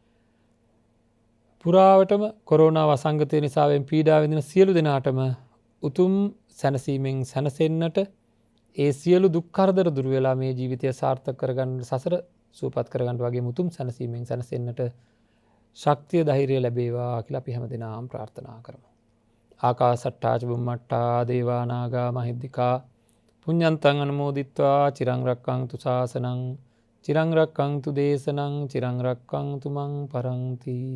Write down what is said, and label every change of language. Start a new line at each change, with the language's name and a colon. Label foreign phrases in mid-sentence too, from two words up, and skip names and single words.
Sinhala: පුරාවටම කොරෝනා වසංගතය නිසාවෙන් පීඩා විඳින සියලු දෙනාටම උතුම් සැනසීමෙන් සැනසෙන්නට ඒ සියලු දුක් කරදර දුර වෙලා මේ ජීවිතය සාර්ථක කරගන්න සසර සූපත් කරගන්න වගේ උතුම් සැනසීමෙන් සැනසෙන්නට ශක්තිය ධෛර්යය ලැබේවා කියලා අපි හැමදෙනාම ප්‍රාර්ථනා කරමු.
Pali: ආකාසට්ටා ච බුම්මට්ටා දේවා නාග මහිද්దికා පුඤ්ඤන්තං අනුමෝදිත්වා චිරං රක්ඛන්තු ශාසනං චිරං රක්ඛන්තු දේශනං චිරං රක්ඛන්තු මං පරන්ති.